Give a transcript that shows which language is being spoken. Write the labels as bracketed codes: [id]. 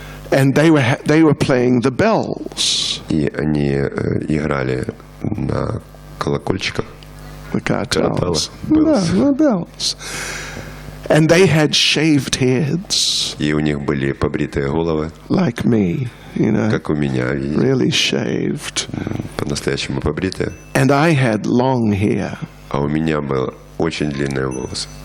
[en] And they were playing the bells. [ru] И они играли на колокольчиках. [en] The cartels. The bells. And they had shaved heads. [ru] И у них были побритые головы. [en] Like me, you know. [ru] Как у меня. [en] Really shaved. [ru] По-настоящему побритые. [en] And I had long hair. [ru] А у меня было очень длинные волосы.